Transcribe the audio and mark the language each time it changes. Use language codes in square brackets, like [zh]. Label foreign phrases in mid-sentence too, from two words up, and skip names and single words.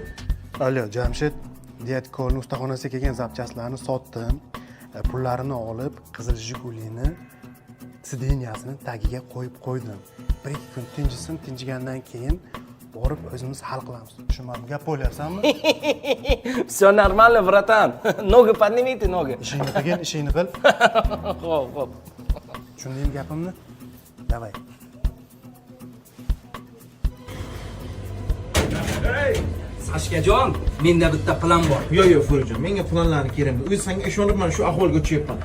[uz] Alyo, Jamshid, Diyatkorning ustaxonasiga kelgan zapchastlarni sotdim. Pullarini olib, qizil Jigulini sideniyasini tagiga qo'yib qo'ydim. 1-2 kun tinchigandan keyin borib o'zimiz hal qilamiz. Tushunmading, gap bo'lyapsanmi? [ru] Всё нормально, братан. Ноги поднимите, ноги. [uz] Ishingni qilgin, ishingni qil. Xo'p. Tushundingmi gapimni? Davay. Sashkajon, menda bitta plan bor. Yo'q, Furijon, menga planlarni kerak emas. O'zi senga ishonibman, shu ahvolga tushyapman.